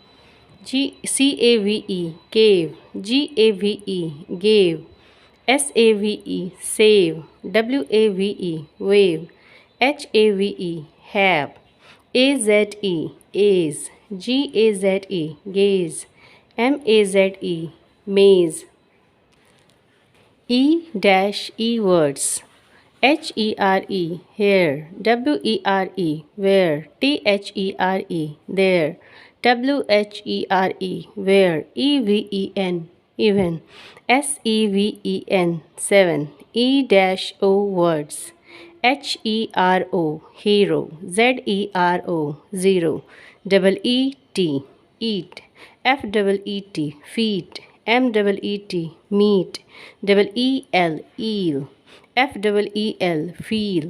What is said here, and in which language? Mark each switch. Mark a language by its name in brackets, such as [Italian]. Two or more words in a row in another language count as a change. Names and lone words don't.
[English] CAVE cave, GAVE gave, SAVE save, WAVE wave, HAVE have, AZE aze, GAZE gaze, MAZE maze, E words. HERE, here. WERE, where. THERE, there. WHERE, where. EVEN, even. SEVEN, seven. E-O words. HERO, hero. ZERO, zero. Double ET, eat. FEET, feet. MEET, meet. Double EL, eel. FEEL, feel.